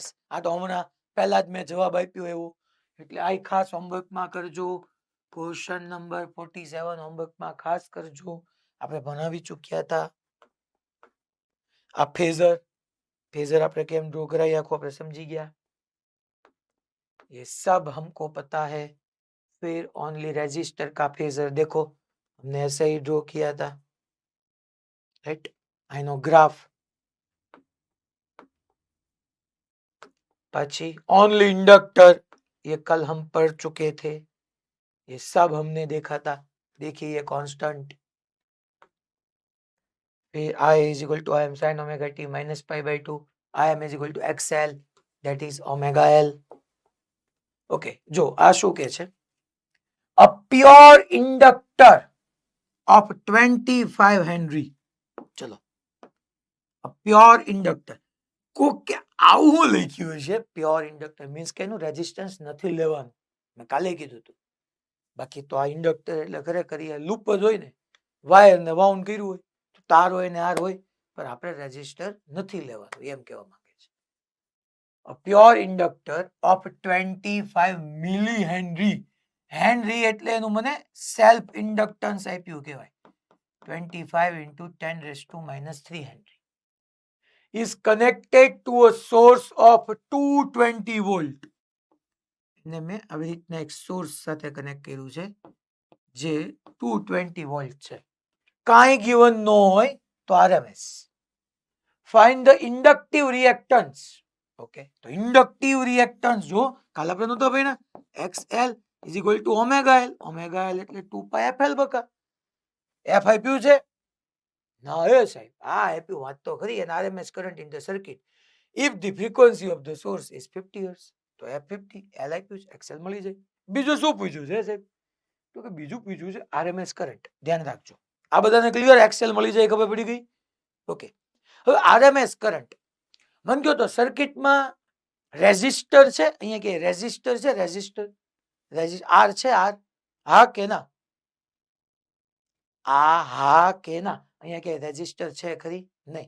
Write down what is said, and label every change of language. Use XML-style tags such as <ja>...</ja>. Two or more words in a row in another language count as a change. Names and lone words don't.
<gu>આ તો હમણાં પહેલા જ મેં જવાબ આપ્યો એવું. એટલે આ ખાસ હોમવર્કમાં કરજો. ક્વેશ્ચન નંબર 47 હોમવર્કમાં ખાસ કરજો. આપણે ભણાવી ચૂક્યા હતા. આ फेजर આપણે કેમ ડ્રો કરાઈ આખો આપણે સમજી ગયા.</gu> <hi>ये सब हमको पता है. फिर</hi> <en>only resistor</en> <hi>का फेजर देखो हमने ऐसे ही ड्रॉ किया था.</hi> <en>Right, I know graph.</en> <hi>પછી</hi> <en>only inductor</en> <hi>ये कल हम पढ़ चुके थे. ये सब हमने देखा था. देखिए ये कांस्टेंट.</hi> <en>फिर I is equal to Im sin omega t minus pi by 2. Im is equal to XL, that is omega L.</en> <gu>Okay, જો આ શું કે છે?</gu> <en>A pure inductor of 25 Henry.</en> <gu>ચલો,</gu> <en>a pure inductor.</en> <gu>કોકે આવું લખ્યું છે</gu> <en>pure inductor</en> <gu>મીન્સ કે એનું રેઝિસ્ટન્સ નથી લેવાનું. મેં કાલે કીધું હતું. બાકી તો આ ઇન્ડક્ટર એટલે ખરેખર એ લૂપ જ હોય ને, વાયર ને વાઉન્ડ કર્યું હોય તો તાર હોય ને આર હોય, પણ આપણે રેઝિસ્ટર નથી લેવાનું એમ કહેવા માંગે છે.</gu> <en>A pure inductor of 25 મિલી હેનરી.</en> <gu>હેનરી એટલે એનું મને</gu> <en>self inductance</en> <gu>આપ્યું કહેવાય.</gu> <en>25 into 10 raised to minus 3 Henry is connected to a source of 220 volt.</en> <gu>ને મેં આવી રીતના એક સોર્સ સાથે કનેક્ટ કર્યું છે જે 220 વોલ્ટ છે. કાંઈ given ન હોય તો RMS.</gu> <en>Find the inductive reactance.</en> <gu>ઓકે, તો</gu> <en>inductive reactance</en> <gu>જો કાલ આપણે નહોતો ભાઈ</gu> <en>XL is equal to omega L. omega L</en> <gu>એટલે 2 pi FL બકા. F આપ્યું છે ના એ સાહેબ આ આપ્યું વાત તો ખરી અને</gu> <en>RMS current in the circuit if the frequency of the source is 50 hertz</en> <gu>તો F50 L આપ્યું છે XL મળી જાય. બીજું શું પૂછ્યું છે સાહેબ? તો કે બીજું પૂછ્યું છે</gu> <en>RMS current.</en> <gu>ધ્યાન રાખજો આ બધાને ક્લિયર XL મળી જાય ખબર પડી ગઈ. ઓકે, હવે</gu> <en>RMS current</en> <gu>મન કયો તો સર્કિટમાં રેઝિસ્ટર છે અહીંયા કે રેઝિસ્ટર છે રેઝિસ્ટર R છે R હા કે ના હા કે ના અહીંયા કે રેઝિસ્ટર છે ખરી નહીં.</gu>